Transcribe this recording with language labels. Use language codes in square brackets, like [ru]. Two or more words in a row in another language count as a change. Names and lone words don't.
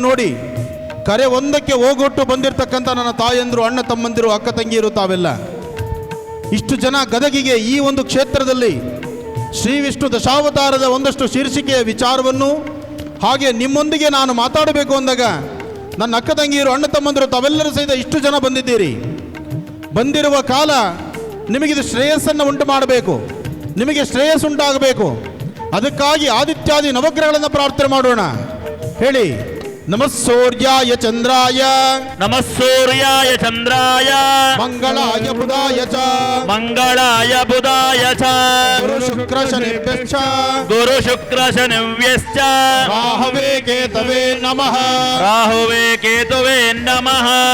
[kn] ನೋಡಿ ಕರೆ ಒಂದಕ್ಕೆ ಹೋಗೊಟ್ಟು ಬಂದಿರತಕ್ಕಂಥ ನನ್ನ ತಾಯಂದರು, ಅಣ್ಣ ತಮ್ಮಂದಿರು, ಅಕ್ಕ ತಂಗಿಯರು, ತಾವೆಲ್ಲ ಇಷ್ಟು ಜನ ಗದಗಿಗೆ ಈ ಒಂದು ಕ್ಷೇತ್ರದಲ್ಲಿ ಶ್ರೀ ವಿಷ್ಣು ದಶಾವತಾರದ ಒಂದಷ್ಟು ಶೀರ್ಷಿಕೆಯ ವಿಚಾರವನ್ನು ಹಾಗೆ ನಿಮ್ಮೊಂದಿಗೆ ನಾನು ಮಾತಾಡಬೇಕು ಅಂದಾಗ ನನ್ನ ಅಕ್ಕ ತಂಗಿಯರು, ಅಣ್ಣ ತಮ್ಮಂದಿರು ತಾವೆಲ್ಲರೂ ಸಹಿತ ಇಷ್ಟು ಜನ ಬಂದಿದ್ದೀರಿ. ಬಂದಿರುವ ಕಾಲ ನಿಮಗಿದು ಶ್ರೇಯಸ್ಸನ್ನು ಉಂಟು ಮಾಡಬೇಕು, ನಿಮಗೆ ಶ್ರೇಯಸ್ಸುಂಟಾಗಬೇಕು. ಅದಕ್ಕಾಗಿ ಆದಿತ್ಯಾದಿ ನವಗ್ರಹಗಳನ್ನು ಪ್ರಾರ್ಥನೆ ಮಾಡೋಣ. ಹೇಳಿ, [sa] ನಮಃ ಸೂರ್ಯಾಯ ಚಂದ್ರಾಯ ನಮಃ ಸೂರ್ಯಾಯ ಚಂದ್ರಾಯ ಮಂಗಳಾಯ ಬುಧಾಯ ಚ ಮಂಗಳಾಯ ಬುಧಾಯ ಚ ಗುರು ಶುಕ್ರ ಶನಿಭ್ಯಶ್ಚ ಗುರು ಶುಕ್ರ ಶನಿವ್ಯಶ್ಚ ರಾಹವೇ ಕೇತವೇ ನಮಃ ರಾಹುವೇ ಕೇತುವೇ ನಮಃ.